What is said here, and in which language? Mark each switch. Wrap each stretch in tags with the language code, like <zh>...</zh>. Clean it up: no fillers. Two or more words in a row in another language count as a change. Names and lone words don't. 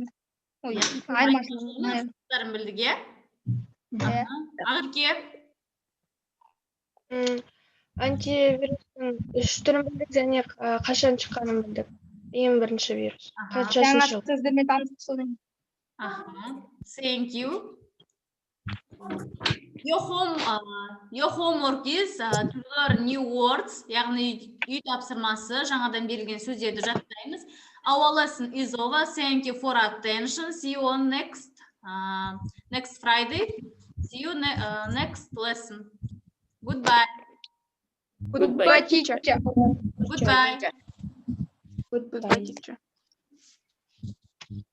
<kk>Ой, айырмашылығын. Бәрін білдік, иә? Иә. Ақерке? антивирустың 3 түрін білдік және қашан шыққанын білдік. Ең бірінші вирус. Жаңа сөздермен таныстық содан. Аха.</kk> <en>Thank you. Your homework is to learn new words.</en> <kk>Яғни үй тапсырмасы, жаңадан берілген сөздерді жаттаймыз.</kk> <en>Our lesson is over. Thank you for attention. See you on next Friday. See you next lesson. Goodbye. Goodbye, teacher. Goodbye. Goodbye, teacher.</en>